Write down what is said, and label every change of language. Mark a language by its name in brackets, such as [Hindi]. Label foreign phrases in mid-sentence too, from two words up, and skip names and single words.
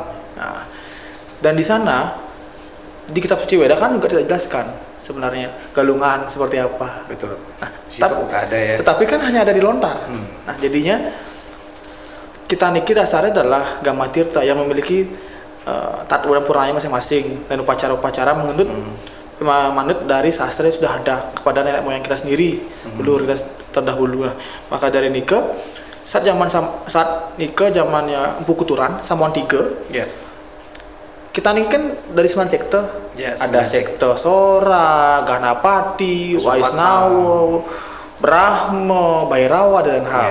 [Indonesian] Nah, dan di sana di kitab suci Weda kan juga tidak dijelaskan sebenarnya galungan seperti apa. Betul. Nah, ada ya. Tetapi kan hanya ada di lontar. Nah, jadinya kita niki dasarnya adalah Gama Tirta yang memiliki tatwa dan purnanya masing-masing dan upacara-upacara manut dari sastra yang sudah ada kepada nenek moyang kita sendiri dulu kita terdahulu. Maka dari Nika saat Nika zamannya Empu Kuturan Samuan 3 kita nih kan dari 9 sekte, ada sekte Sora, Ganapati, Waisnawa, Brahma, Bhairawa dan hal.